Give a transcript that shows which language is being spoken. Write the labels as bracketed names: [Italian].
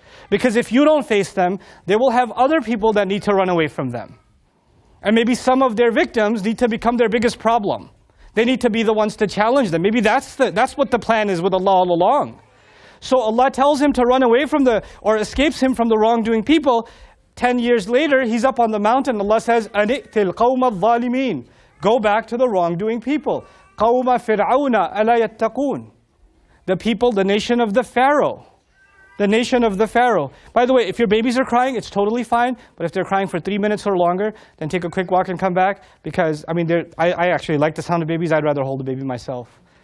[English] Because if you don't face them, they will have other people that need to run away from them. And maybe some of their victims need to become their biggest problem. They need to be the ones to challenge them. Maybe that's what the plan is with Allah all along. So Allah tells him to run away from or escapes him from the wrongdoing people. 10 years later, he's up on the mountain. Allah says, [Arabic] أَنِئْتِ الْقَوْمَ الظَّالِمِينَ. [English] Go back to the wrongdoing people. [Arabic] قَوْمَ فِرْعَوْنَ أَلَا يَتَّقُونَ. [English] The people, the nation of the Pharaoh. The nation of the Pharaoh. By the way, if your babies are crying, it's totally fine. But if they're crying for 3 minutes or longer, then take a quick walk and come back. Because, I mean, I actually like the sound of babies. I'd rather hold a baby myself.